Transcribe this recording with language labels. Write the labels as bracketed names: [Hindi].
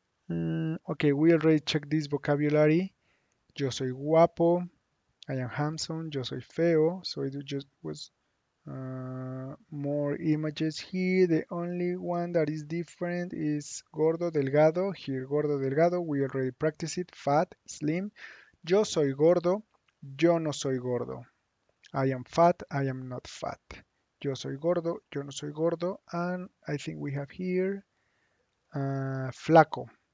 [English] Okay, we already checked this vocabulary. [Spanish] Yo soy guapo, [English] I am handsome, [Spanish] yo soy feo, [English] so it just was more images here. The only one that is different is gordo, delgado. Here, gordo, delgado, we already practiced it. Fat, slim. [Spanish] Yo soy gordo, yo no soy gordo. [English] I am fat, I am not fat. [Spanish] Yo soy gordo, yo no soy gordo. [English] And I think we have here flaco.